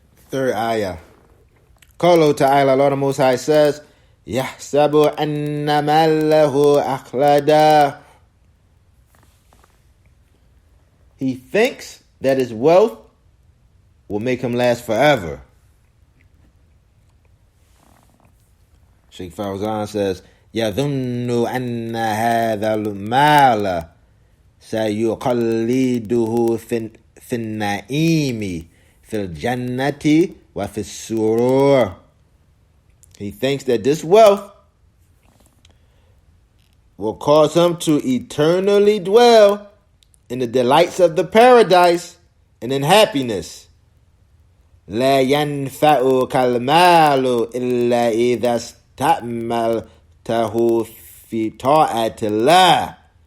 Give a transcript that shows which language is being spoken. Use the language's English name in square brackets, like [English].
[English] Third ayah. Qawluhu ta'ala, Allah the Most High says, [Arabic] يحسب أن ماله أخلدا. [English] He thinks that his wealth will make him last forever. Shaykh Fawzan says, [Arabic] يظن أن هذا المال سيقلده في النعيم في الجنة وفي السرور. [English] He thinks that this wealth will cause him to eternally dwell in the delights of the paradise and in happiness. [Arabic] لا ينفعك المال إلا إذا استعملته في طاعة الله.